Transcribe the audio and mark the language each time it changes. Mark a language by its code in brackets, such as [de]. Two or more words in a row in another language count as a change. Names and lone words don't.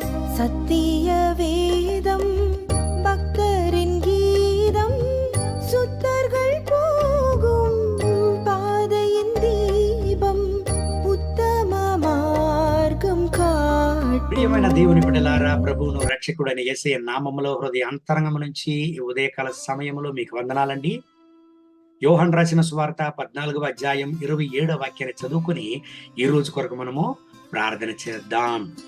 [ta] சத்திய வேதம் பக்தரின் கீதம் சுத்தர்கள் போகும் பாதையின் தீபம் உத்தம மார்க்கம் காட்டு. [te] ప్రియమైన దేవుని బిడ్డలారా, ప్రభువును రక్షకుడైన యేసయ్య నామములో హృదయ అంతరంగం నుంచి ఈ ఉదయకాల సమయంలో మీకు వందనాలండి. యోహాను రాసిన సువార్త 14వ అధ్యాయం 27వ వాక్యాన్ని చదువుకుని ఈ రోజు కొరకు మనము ప్రార్థన చేద్దాం.